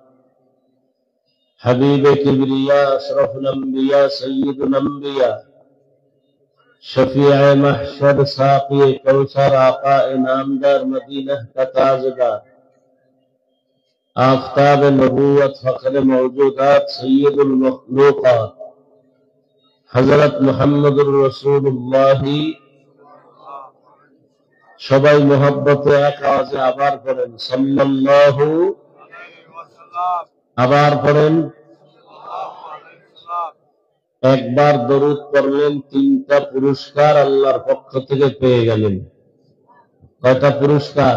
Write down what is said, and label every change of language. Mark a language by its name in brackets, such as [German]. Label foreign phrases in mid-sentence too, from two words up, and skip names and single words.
[Urdu] حبیب کبریا اشرف الانبیاء سید الانبیاء شفیع محشر ساقی کوثر آقا انعامدار مدینہ کا تاجدار آفتاب نبوت فخر موجودات سید المخلوقات حضرت محمد رسول اللہ [Bangla] সবাই মোহাব্বতে এক আওয়াজে আবার পড়েন সাল্লাল্লাহু, আবার পড়েন। একবার দরুদ পড়লেন, 3টা পুরস্কার আল্লাহর পক্ষ থেকে পেয়ে গেলেন। কয়টা পুরস্কার?